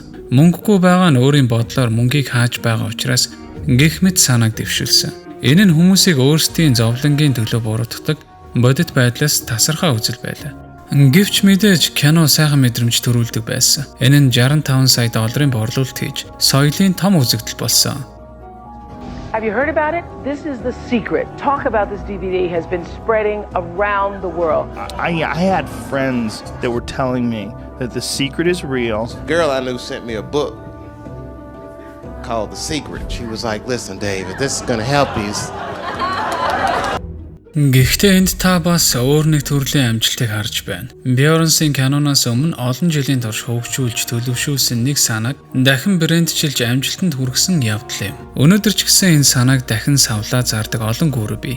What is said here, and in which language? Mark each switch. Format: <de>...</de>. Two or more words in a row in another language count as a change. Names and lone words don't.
<mn>Мөнгөгүй байгаа нь өөрийн бодлоор мөнгийг хааж байгаа учраас гэх мэт санааг дэвшүүлсэн. Энэ нь хүмүүсийг өөрсдийн зовлонгийн төлөө буруутгадаг бодит байдлаас тасархаа үзэл байлаа. Гэвч мэдээж кино сайхан мэдрэмж төрүүлдэг байсан. Энэ нь 65 сая долларын борлуулалт хийж соёлын том үзэгдэл болсон.</mn> <en>Have you heard about it? This is The Secret. Talk about this DVD has been spreading around the world. I had friends that were telling me that The Secret is real. A girl I knew sent me a book called The Secret. She was like, "Listen, David, this is going to help you."</en> <mn>Гэхдээ энд та бас өөр нэг төрлийн амжилтыг харж байна. Бьорнсын киноноос өмнө олон жилийн турш хөгжүүлж төлөвшүүлсэн нэг санааг дахин брэндчилж амжилтанд хүргэсэн явдал юм. Өнөөдөр ч гэсэн энэ санааг дахин савлаа зардаг олон гүрүү бий.</mn>